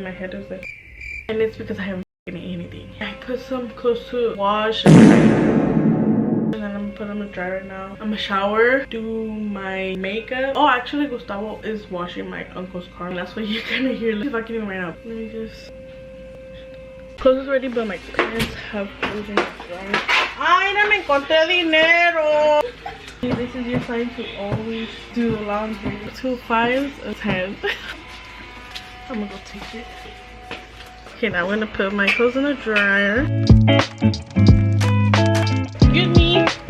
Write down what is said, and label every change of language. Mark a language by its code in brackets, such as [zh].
[en] My head is like, and it's because I haven't anything. I put some clothes to wash and then I'm gonna put them in the dryer now. I'm gonna shower, do my makeup. Oh, actually Gustavo is washing my uncle's car. That's what you're gonna hear. Let's see if I can even right now. Let me just, clothes is ready, but my parents have clothes in the dryer. [es] Ay, no me encontré dinero. [en] This is your sign to always do the laundry. 2 5s, a 10. I'm gonna go take it. Okay, now I'm gonna put my clothes in the dryer. Excuse me.